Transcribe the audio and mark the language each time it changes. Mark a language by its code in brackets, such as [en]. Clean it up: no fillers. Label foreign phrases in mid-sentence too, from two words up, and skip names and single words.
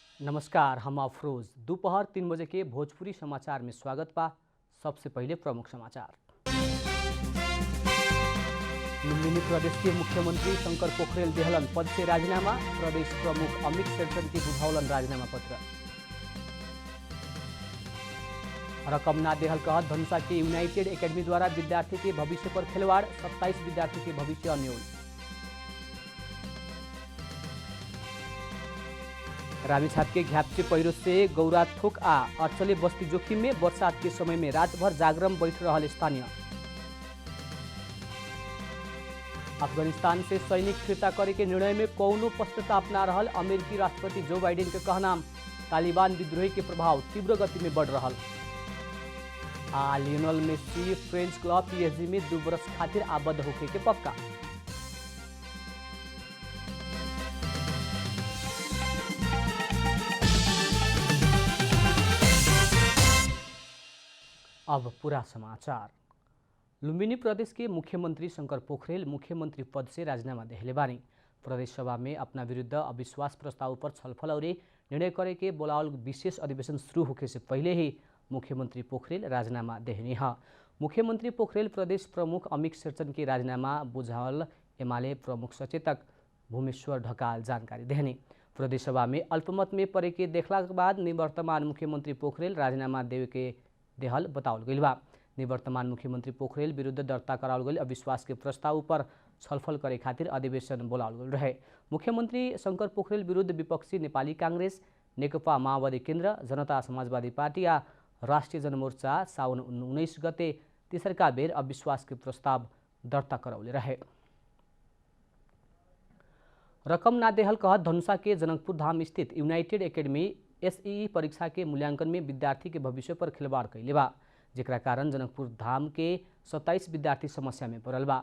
[bho] नमस्कार, हम अफरोज। दोपहर 3 बजे के भोजपुरी समाचार में स्वागत बा। सबसे पहले प्रमुख समाचार। लुम्बिनी प्रदेश के मुख्यमंत्री शंकर पोखरेल देहलन पद से राजीनामा। प्रदेश प्रमुख अमित शेरचन के बुझावलन राजीनामा पत्र। रकम ना देहल कहत धनुषा के यूनाइटेड एकेडमी द्वारा विद्यार्थी के भविष्य पर खिलवाड़। 27 विद्यार्थी के भविष्य अन्योल। रामेछाप के घ्याप्चे पहिरो से गौराथोक आ अर्चले बस्ती जोखिम में। बरसात के समय में रात भर जागरण बैठ रहल स्थानीय। अफगानिस्तान से सैनिक फिर्ता करे के निर्णय में कौनो पश्चाताप ना रहल। अमेरिकी राष्ट्रपति जो बाइडेन के कहना। तालिबान विद्रोही के प्रभाव तीव्र गति में बढ़ रहल। लियोनेल मेसी फ्रेंच क्लब PSG में 2 बरस खातिर आबद्ध होके के पक्का। अब पूरा समाचार। लुम्बिनी प्रदेश के मुख्यमंत्री शंकर पोखरेल मुख्यमंत्री पद से राजीनामा देहले बानी। प्रदेश सभा में अपना विरुद्ध अविश्वास प्रस्ताव पर छलफल और निर्णय करे के बोलावल विशेष अधिवेशन शुरू होने से पहले ही मुख्यमंत्री पोखरेल राजीनामा देहनी है। मुख्यमंत्री पोखरेल प्रदेश प्रमुख अमित शेरचन के राजीनामा बुझावल एमाले प्रमुख सचेतक भूमेश्वर ढकाल जानकारी देहनी। प्रदेश सभा में अल्पमत में परे के देखला के बाद निवर्तमान मुख्यमंत्री पोखरेल राजीनामा देवे के देहल बताओल गई बा। निवर्तमान मुख्यमंत्री पोखरेल विरुद्ध दर्ता कराओल गई अविश्वास के प्रस्ताव पर छलफल करे खातिर अधिवेशन बोलाओल गई रहे। मुख्यमंत्री शंकर पोखरेल विरुद्ध विपक्षी नेपाली कांग्रेस, नेकपा माओवादी केन्द्र, जनता समाजवादी पार्टी या राष्ट्रिय जनमोर्चा साउन 19 गते तेसरका बेर अविश्वास के प्रस्ताव दर्ता कराउले रहे। रकम ना देहल कहत धनुषा के जनकपुर धाम स्थित यूनाइटेड एकेडमी SEE परीक्षा के मूल्यांकन में विद्यार्थी के भविष्य पर खिलवाड़ कैले बा, जेकरा कारण जनकपुर धाम के 27 विद्यार्थी समस्या में पड़ल बा।